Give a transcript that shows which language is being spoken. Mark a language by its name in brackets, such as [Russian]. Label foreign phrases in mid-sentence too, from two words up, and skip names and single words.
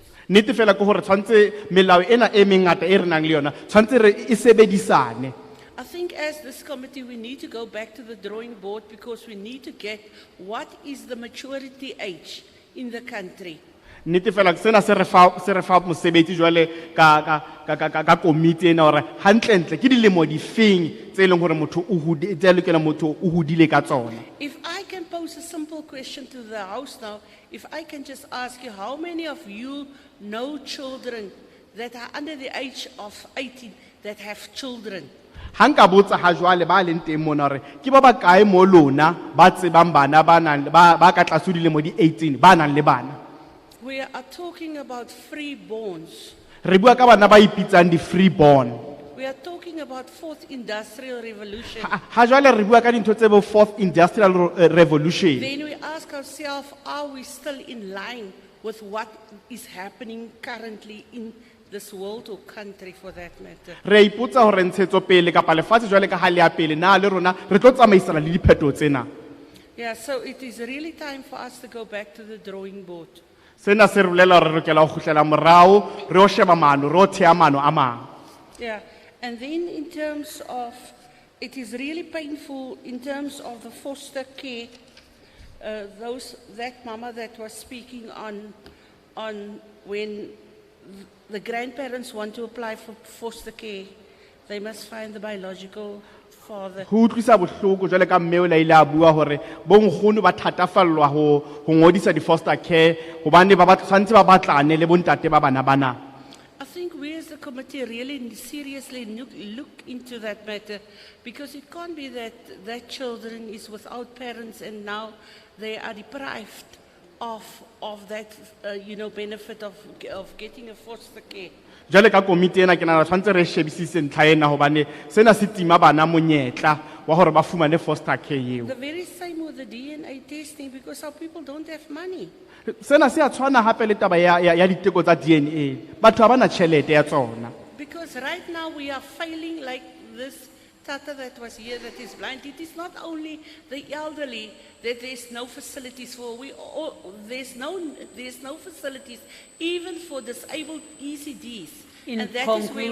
[Southern Sotho] Nnete fela ke hore tshwantse melao ena e mengata e re nang le yona tshwantse re e sebedisane. [English] I think as this committee, we need to go back to the drawing board because we need to get what is the maturity age in the country. [Southern Sotho] Nnete fela sena se re fa mosebetsi jwale ka komiti ena hore hantlentle ke dilemo di feng tse leng hore motho tse lokela motho o hodile ka tsona. [English] If I can pose a simple question to the House now, if I can just ask you, how many of you know children that are under the age of 18 that have children? [Southern Sotho] Hanka botsa ha jwale ba leng teng mona hore ke ba kae mo lona ba tsebang bana ba ka tlase dilemo di 18 ba nang le bana. [English] We are talking about freeborns. [Southern Sotho] Re bua ka bana ba ipitsang di freeborn. [English] We are talking about fourth industrial revolution. [Southern Sotho] Ha jwale re bua ka dintho tse bo [English] fourth industrial revolution. Then we ask ourselves, are we still in line with what is happening currently in this world or country for that matter? [Southern Sotho] Re ipotsa hore ntshetso pele kapa lefatshe jwale ka ha le ya pele na le rona re tlo tsamaisana le diphetho tsena. [English] Yeah, so it is really time for us to go back to the drawing board. [Southern Sotho] Sena se re bolela hore re lokela ho kgutlela morao re o sheba maano re o thea maano a mang. [English] Yeah, and then in terms of, it is really painful in terms of the foster care, that mama that was speaking on when the grandparents want to apply for foster care, they must find the biological father. [Southern Sotho] Ho utlwisa bohloko jwale ka mme o la ile a bua hore bonkgono ba thatafallwa ho ngodisa di [English] foster care [Southern Sotho] hobane ba tshwantse ba batlane le bontate ba bana bana. [English] I think we as the committee really seriously look into that matter, because it can't be that children is without parents and now they are deprived of that benefit of getting a foster care. [Southern Sotho] Jwale ka komiti ena ke nahana tshwantse re shebisise ntlha ena hobane sena se tima bana monyetla wa hore ba fumane [English] foster care [Southern Sotho] eo. [English] The very same with the DNA testing, because our people don't have money. [Southern Sotho] Sena se a tshwana hape le taba ya diteko tsa DNA. Batho ha bana tjhelete ya tsona. [English] Because right now we are failing like this tata that was here that is blind. It is not only the elderly that there's no facilities for. There's no facilities even for disabled ECDs. In And that is where we